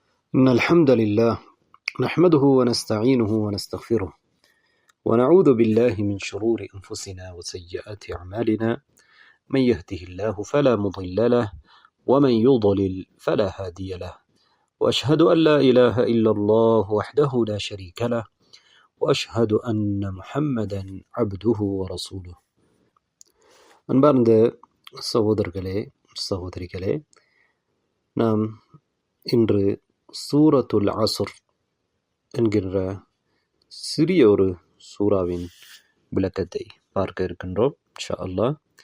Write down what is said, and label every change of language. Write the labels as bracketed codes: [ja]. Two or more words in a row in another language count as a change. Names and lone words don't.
[ar] إن الحمد لله نحمده ونستعينه ونستغفره ونعوذ بالله من شرور أنفسنا وسيئات أعمالنا من يهده الله فلا مضل له ومن يضلل فلا هادي له وأشهد أن لا إله إلا الله وحده لا شريك له وأشهد أن محمدا عبده ورسوله. [ta] அன்பார்ந்த சகோதரர்களே சகோதரிகளே, நாம் இன்று சூரத்துல் அஸ்ர் என்கின்ற சிறிய ஒரு சூறாவின் விளக்கத்தை பார்க்க இருக்கின்றோம் [ar] إن شاء الله.